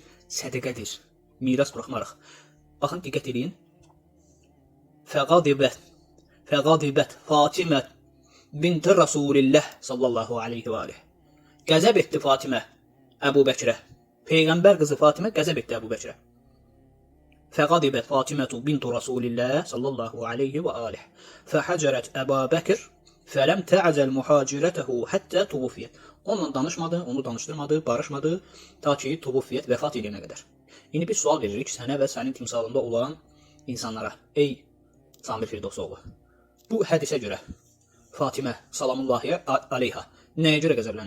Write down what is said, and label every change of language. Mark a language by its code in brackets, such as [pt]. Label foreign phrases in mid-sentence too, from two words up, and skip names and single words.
[az] Sədəqədir. Miras buraxmarıq. Baxın, diqqət edin. [ar] فغضبت فاطمة بنت رسول الله صلى الله عليه و عليه. [az] Qəzəb etdi Fatimə Əbu Bəkirə. Peyğəmbər qızı Fatimə qəzəb etdi Əbu Bəkirə. [ar] فغضبت فاطمة بنت رسول الله صلى الله عليه وآله فحجرت أبا بكر فلم تعزل محاجرته حتى توفيت. [az] Onunla danışmadı, onu danışdırmadı, barışmadı ta ki tuvufiyyət vəfat edənə qədər. İndi bir sual veririk sənə və sənin timsalında olan insanlara: ey Samir Firdovsoğlu, bu hədisə görə Fatimə [ar] سلام الله عليها [az] nəyə görə qəzəblənib?